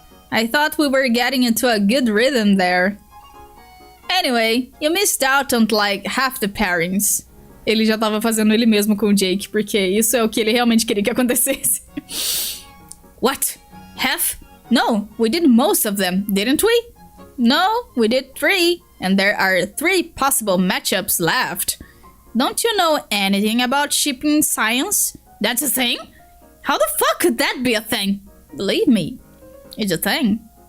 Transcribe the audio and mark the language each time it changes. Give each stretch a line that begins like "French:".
English: I thought we were getting into a good rhythm there. Anyway, you missed out on like half the pairings.
Portuguese: Ele já tava fazendo ele mesmo com o Jake, porque isso é o que ele realmente queria que acontecesse.
English: What? Half? No, we did most of them, didn't we? No, we did 3, and there are 3 possible matchups left. Don't you know anything about shipping science? That's a thing? How the fuck could that be a thing? Believe me, it's a thing.